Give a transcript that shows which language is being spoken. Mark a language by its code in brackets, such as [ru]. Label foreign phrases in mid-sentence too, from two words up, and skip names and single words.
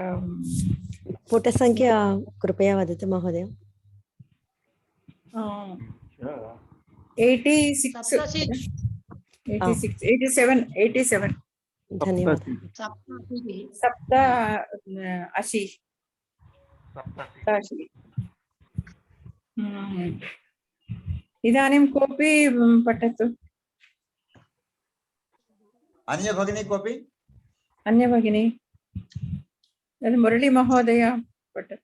[sa] పుట సంఖ్య కృపయా వదతు మహోదయ. 87 [te] ధన్యవాదాలు. [sa] సప్త అశి. इदानीं कोऽपि पठतु. अन्य भगिनी कोऽपि? अन्य भगिनी मुरली महोदय पठतु.